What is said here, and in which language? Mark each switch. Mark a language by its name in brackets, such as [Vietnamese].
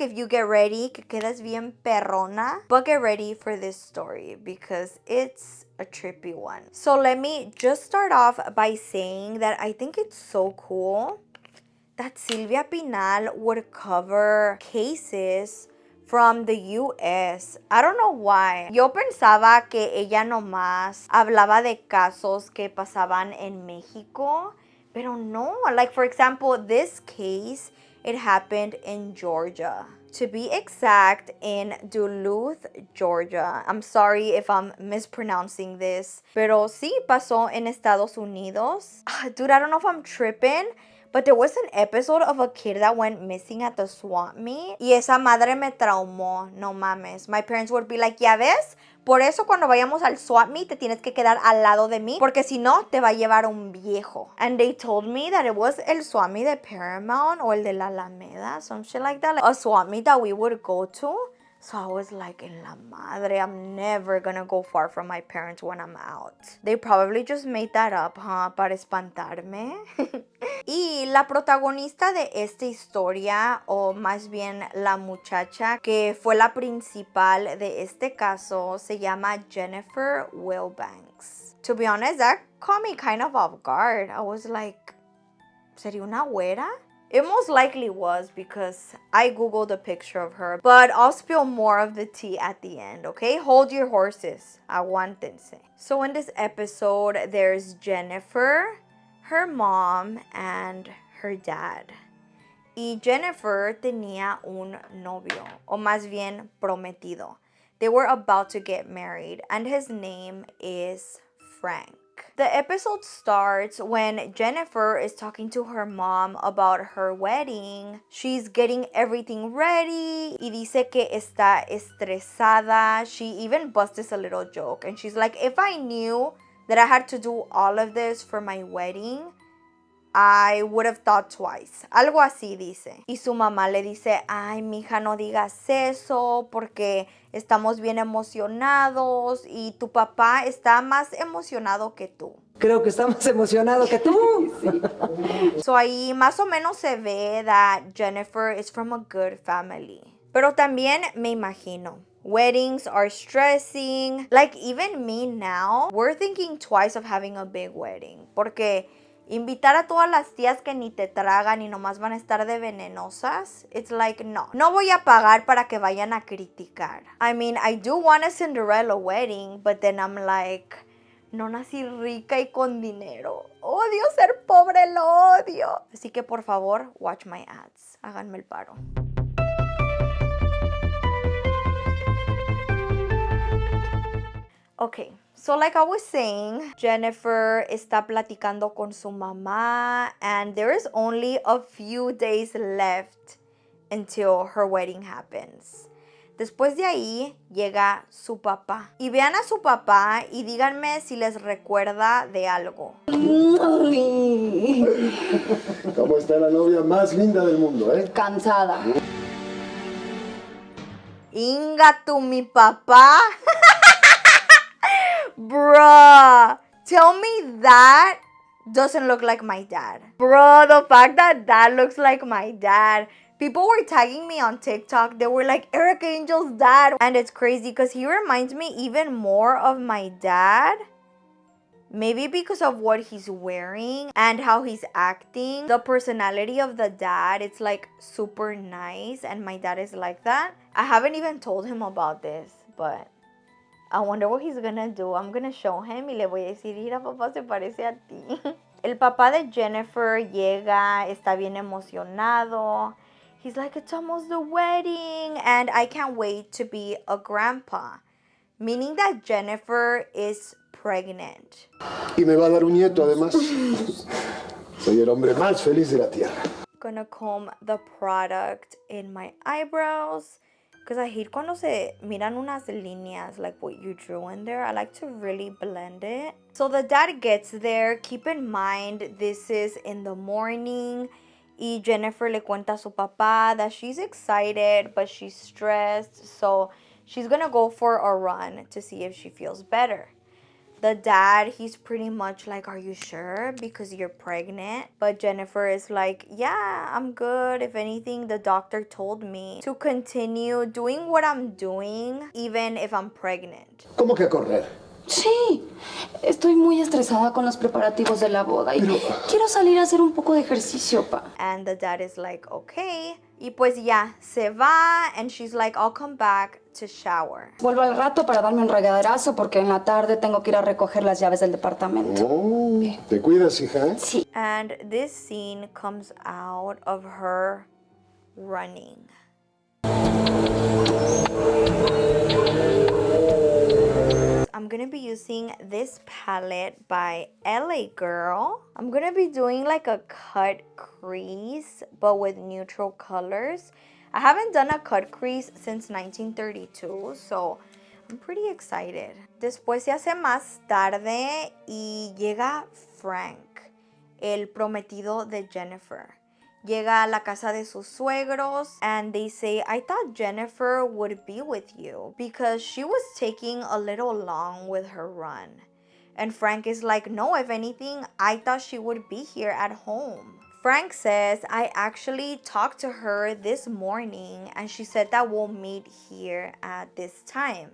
[English] If you get ready, [Spanish] que quedas bien perrona. [English] But get ready for this story because it's a trippy one. So let me just start off by saying that I think it's so cool that Silvia Pinal would cover cases from the US. I don't know why. [Spanish] Yo pensaba que ella nomás hablaba de casos que pasaban en México. Pero no, [English] like for example, this case, it happened in Georgia. To be exact, in Duluth, Georgia. I'm sorry if I'm mispronouncing this. [Spanish] Pero sí pasó en Estados Unidos. [English] Dude, I don't know if I'm tripping, but there was an episode of a kid that went missing at the swap meet. [Spanish] Y esa madre me traumó. No mames. [English] My parents would be like, [Spanish] ¿ya ves? Por eso cuando vayamos al swap meet te tienes que quedar al lado de mí porque si no te va a llevar un viejo. [English] And they told me that it was [Spanish] el swap meet de Paramount [English] or [Spanish] el de la Alameda, [English] some shit like that. Like a swap meet that we would go to. So I was like, [Spanish] en la madre, [English] I'm never gonna go far from my parents when I'm out. They probably just made that up, huh? [Spanish] Para espantarme. Y la protagonista de esta historia, o más bien la muchacha que fue la principal de este caso, se llama Jennifer Wilbanks. [English] To be honest, that caught me kind of off guard. I was like, [Spanish] ¿sería una güera? [English] It most likely was because I googled a picture of her, but I'll spill more of the tea at the end, okay? Hold your horses. [Spanish] Aguántense. [English] So in this episode, there's Jennifer, her mom, and her dad. [Spanish] Y Jennifer tenía un novio, o más bien prometido. [English] They were about to get married, and his name is Frank. The episode starts when Jennifer is talking to her mom about her wedding. She's getting everything ready [Spanish] y dice que está estresada. [English] She even busts a little joke and she's like, if I knew that I had to do all of this for my wedding, I would have thought twice. [Spanish] Algo así dice. Y su mamá le dice, ay, mija, no digas eso porque estamos bien emocionados y tu papá está más emocionado que tú. Creo que está más emocionado que tú. [English] So [Spanish] ahí más o menos se ve [English] that Jennifer is from a good family. [Spanish] Pero también me imagino, [English] weddings are stressing. Like even me now, we're thinking twice of having a big wedding. [Spanish] Porque invitar a todas las tías que ni te tragan y nomás van a estar de venenosas, [English] it's like, no. [Spanish] No voy a pagar para que vayan a criticar. [English] I mean, I do want a Cinderella wedding, but then I'm like, [Spanish] no nací rica y con dinero. Odio ser pobre, lo odio. Así que por favor, [English] watch my ads. [Spanish] Háganme el paro. [English] Okay, so like I was saying, Jennifer [Spanish] está platicando con su mamá [English] and there is only a few days left until her wedding happens. [Spanish] Después de ahí llega su papá. Y vean a su papá y díganme si les recuerda de algo. ¿Cómo está la novia más linda del mundo, Cansada. Inga tú, mi papá. [English] Bruh, tell me that doesn't look like my dad. Bro, the fact that that looks like my dad. People were tagging me on TikTok. They were like, Eric Angel's dad. And it's crazy because he reminds me even more of my dad. Maybe because of what he's wearing and how he's acting. The personality of the dad, it's like super nice. And my dad is like that. I haven't even told him about this, but I wonder what he's gonna do. I'm gonna show him [Spanish] y le voy a decir, mira, papá, se parece a ti. El papá de Jennifer llega, está bien emocionado. [English] He's like, it's almost the wedding and I can't wait to be a grandpa. Meaning that Jennifer is pregnant. [Spanish] Y me va a dar un nieto, además. Soy el hombre más feliz de la tierra. [English] Gonna comb the product in my eyebrows. Because I hate [Spanish] cuando se miran unas líneas [English] like what you drew in there. I like to really blend it. So the dad gets there. Keep in mind, this is in the morning. [Spanish] Y Jennifer le cuenta a su papá [English] that she's excited, but she's stressed. So she's gonna go for a run to see if she feels better. The dad, he's pretty much like, are you sure? Because you're pregnant. But Jennifer is like, yeah, I'm good. If anything, the doctor told me to continue doing what I'm doing, even if I'm pregnant. [Spanish] ¿Cómo que a correr? Sí, estoy muy estresada con los preparativos de la boda y quiero salir a hacer un poco de ejercicio, pa. [English] And the dad is like, okay. [Spanish] Y pues ya, se va. [English] And she's like, I'll come back to shower. [Spanish] Vuelvo al rato para darme un regaderazo porque en la tarde tengo que ir a recoger las llaves del departamento. Oh, ¿te cuidas, hija? Sí. [English] And this scene comes out of her running. I'm gonna be using this palette by LA Girl. I'm gonna be doing like a cut crease, but with neutral colors. I haven't done a cut crease since 1932, so I'm pretty excited. [Spanish] Después se hace más tarde y llega Frank, el prometido de Jennifer. Llega a la casa de sus suegros [English] and they say, I thought Jennifer would be with you because she was taking a little long with her run. And Frank is like, no, if anything, I thought she would be here at home. Frank says, I actually talked to her this morning and she said that we'll meet here at this time.